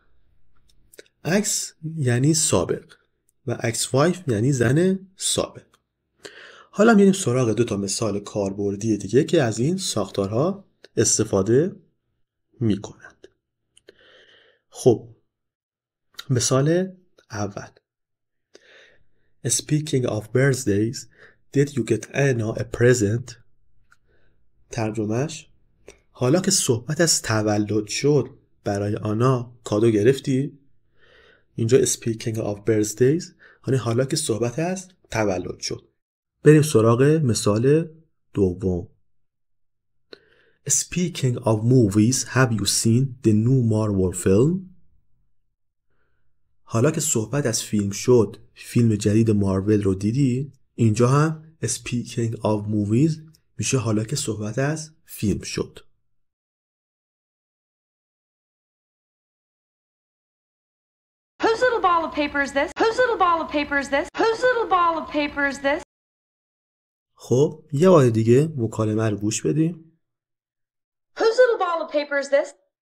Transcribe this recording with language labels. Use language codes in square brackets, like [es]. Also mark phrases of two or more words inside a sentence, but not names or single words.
[fa] اکس یعنی سابق و [en] ex wife [fa] یعنی زن سابق. حالا میریم سراغ 2 مثال کاربردی دیگه که از این ساختارها استفاده میکنند. خب مثال اول: [en] Speaking of birthdays, did you get Anna a present? [fa] ترجمهش: حالا که صحبت از تولد شد، برای آنا کادو گرفتی؟ اینجا [en] speaking of birthdays [fa] یعنی حالا که صحبت از تولد شد. بریم سراغ مثال دوم. [en] Speaking of movies, have you seen the new Marvel film? [fa] حالا که صحبت از فیلم شد، فیلم جدید مارول رو دیدی؟ اینجا هم [en] speaking of movies [fa] میشه حالا که صحبت از فیلم شد. [en] Whose little ball of paper is this? Whose little ball of paper is this? Whose little ball of paper is this? [fa] خب یه بار دیگه مکالمه رو گوش بدیم. [en] Whose little ball of paper is this?